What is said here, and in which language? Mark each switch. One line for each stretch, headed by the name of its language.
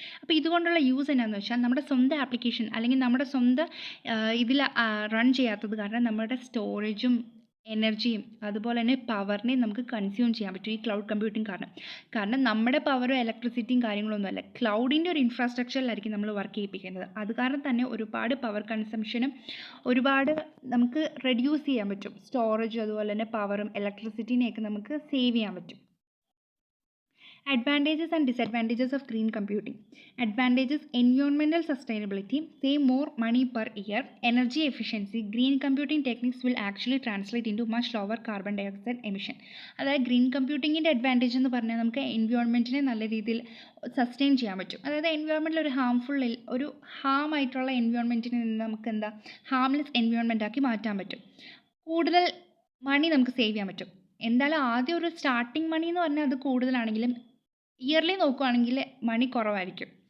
Malayalam: അപ്പോൾ ഇതുകൊണ്ടുള്ള യൂസ് എന്നാന്ന് വെച്ചാൽ നമ്മുടെ സ്വന്തം ആപ്ലിക്കേഷൻ അല്ലെങ്കിൽ നമ്മുടെ സ്വന്തം ഇതിൽ റൺ ചെയ്യാത്തത് കാരണം നമ്മുടെ സ്റ്റോറേജും എനർജിയും അതുപോലെ തന്നെ പവറിനെയും നമുക്ക് കൺസ്യൂം ചെയ്യാൻ പറ്റും ഈ ക്ലൗഡ് കമ്പ്യൂട്ടിങ് കാരണം നമ്മുടെ പവറോ ഇലക്ട്രിസിറ്റിയും കാര്യങ്ങളൊന്നുമല്ല, ക്ലൗഡിൻ്റെ ഒരു ഇൻഫ്രാസ്ട്രക്ചറിലായിരിക്കും നമ്മൾ വർക്ക് ചെയ്യിപ്പിക്കുന്നത്. അത് കാരണം തന്നെ ഒരുപാട് പവർ കൺസംഷനും ഒരുപാട് നമുക്ക് റെഡ്യൂസ് ചെയ്യാൻ പറ്റും. സ്റ്റോറേജും അതുപോലെ തന്നെ പവറും ഇലക്ട്രിസിറ്റിനെയൊക്കെ നമുക്ക് സേവ് ചെയ്യാൻ പറ്റും.
English: Advantages and disadvantages of green computing. Advantages: environmental sustainability, save more money per year. Energy efficiency: green computing techniques will actually translate into much lower carbon dioxide emission.
Malayalam: അതായത് ഗ്രീൻ കമ്പ്യൂട്ടിങ്ങിൻ്റെ അഡ്വാൻറ്റേജ് എന്ന് പറഞ്ഞാൽ നമുക്ക് എൻവയോൺമെൻറ്റിനെ നല്ല രീതിയിൽ sustain ചെയ്യാൻ പറ്റും. അതായത് എൻവയോൺമെൻറ്റിൽ ഒരു ഹാം ആയിട്ടുള്ള എൻവയോൺമെൻറ്റിനെ നിന്ന് നമുക്ക് ഹാംലെസ് എൻവയോൺമെൻ്റ് ആക്കി മാറ്റാൻ പറ്റും. കൂടുതൽ മണി നമുക്ക് സേവ് ചെയ്യാൻ പറ്റും. എന്തായാലും ആദ്യം ഒരു സ്റ്റാർട്ടിങ് മണി എന്ന് പറഞ്ഞാൽ അത് കൂടുതലാണെങ്കിലും ഇയർലി നോക്കുകയാണെങ്കിൽ മണി കുറവായിരിക്കും.